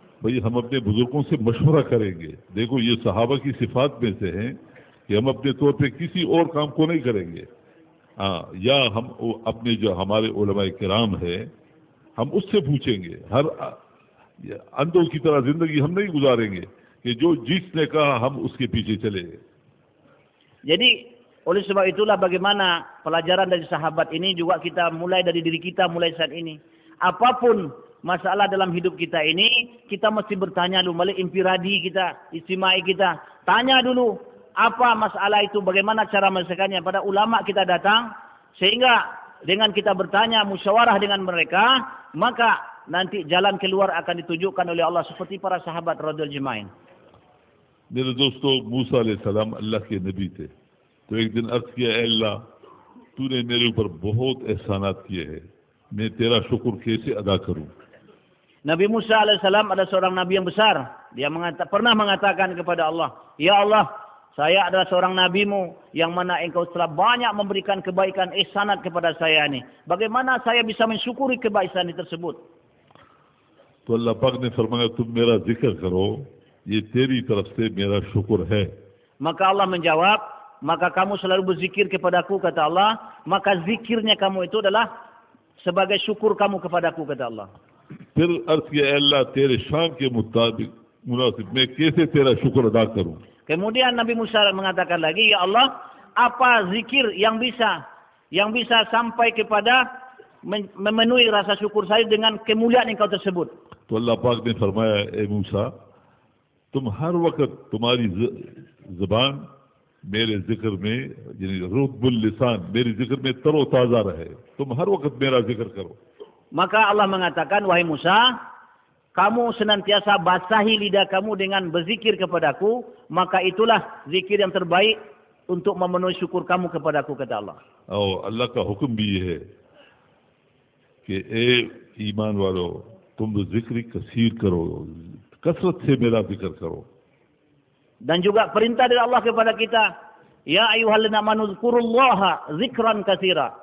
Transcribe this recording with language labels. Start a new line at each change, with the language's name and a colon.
Hindi: भाई हम अपने बुजुर्गों से मशवरा करेंगे। देखो ये सहाबा की सिफात में से हैं कि हम अपने तौर पे किसी और काम को नहीं करेंगे। या हम अपने जो हमारे उलमाए किराम है हम उससे पूछेंगे। हर अंधों की तरह जिंदगी हम नहीं गुजारेंगे कि जो जिसने कहा हम उसके पीछे चले।
Indonesian: Jadi oleh sebab itulah bagaimana pelajaran dari sahabat ini juga kita mulai dari diri kita mulai saat ini. Apapun masalah dalam hidup kita ini, kita mesti bertanya dulu, balik infiradi kita, istimai kita. Tanya dulu, apa masalah itu, bagaimana cara menyelesaikannya. Pada ulama kita datang, sehingga dengan kita bertanya, musyawarah dengan mereka, maka nanti jalan keluar akan ditunjukkan oleh Allah seperti para sahabat radhiyallahu ajmain.
Hindi: मेरे दोस्तों, मूसा अलैहिस्सलाम अल्लाह के नबी थे। तो एक दिन अर्ज किया, अल्लाह तूने मेरे ऊपर बहुत एहसानात किए हैं, मैं तेरा शुक्र कैसे अदा करूं?
Indonesian: Nabi Musa alaihissalam adalah seorang nabi yang besar. Dia pernah mengatakan kepada Allah, Ya Allah, saya adalah seorang nabimu yang mana engkau telah banyak memberikan kebaikan ihsanat kepada saya ini. Bagaimana saya bisa mensyukuri kebaikan tersebut?
Hindi: तो अल्लाह पाक ने फरमाया तुम मेरा जिक्र करो, ये तेरी तरफ से मेरा शुक्र है।
Indonesian: Maka Allah menjawab, maka kamu selalu berzikir kepadaku, kata Allah, maka zikirnya kamu itu adalah sebagai syukur kamu kepadaku, kata Allah.
Hindi: फिर अर्ज किया, अल्लाह तेरे शान के मुताबिक मुनासिब मैं कैसे तेरा शुक्र अदा करूं?
Indonesian: Kemudian Nabi Musa mengatakan lagi, Ya Allah, apa zikir yang bisa sampai kepada memenuhi rasa syukur saya dengan kemuliaan engkau tersebut?
Hindi: तो अल्लाह पाक ने फरमाया, ए मूसा तुम हर वक्त तुम्हारी ज़बान मेरे जिक्र में यानी
Arabic: रुतबुल लिसान
Hindi: मेरे जिक्र में तरोताजा रहे, तुम हर वक्त मेरा जिक्र करो।
Indonesian: Maka Allah mengatakan, wahai Musa, kamu senantiasa basahi lidah kamu dengan berzikir kepadaku, maka itulah zikir yang terbaik untuk memenuhi syukur kamu kepadaku, kata Allah.
Hindi: और अल्लाह का हुक्म भी ये है कि ए ईमान वालों तुम जिक्र कसीर करो, कसरत से मेरा जिक्र करो।
Indonesian: Dan juga perintah dari Allah kepada kita,
Arabic: ya ayyuhalladzina amanu dzkurullaha dzikran katsira.